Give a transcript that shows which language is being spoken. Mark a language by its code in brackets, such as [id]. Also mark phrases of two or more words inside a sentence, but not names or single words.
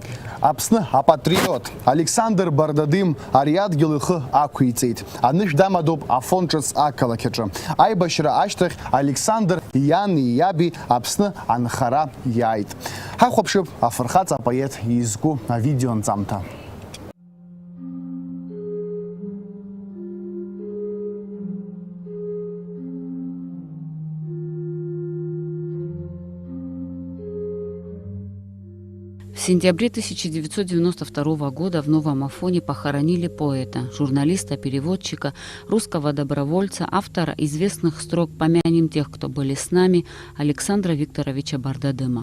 [ab] Аԥсны апатриот Александр Бардадым ари адгьыл ихы ақәиҵеит. Анышә дамадоуп афон ҿыц ақалақь аҿы. Аибашьра ашьҭахь Александр иани иаби Аԥсны анхара иааит. Ҳахәаԥшып афырхаҵа апоет изку авидеонҵамҭа. [ru] В сентябре 1992 года в Новом Афоне похоронили поэта, журналиста, переводчика, русского добровольца, автора известных строк «Помянем тех, кто были с нами» Александра Викторовича Бардадыма.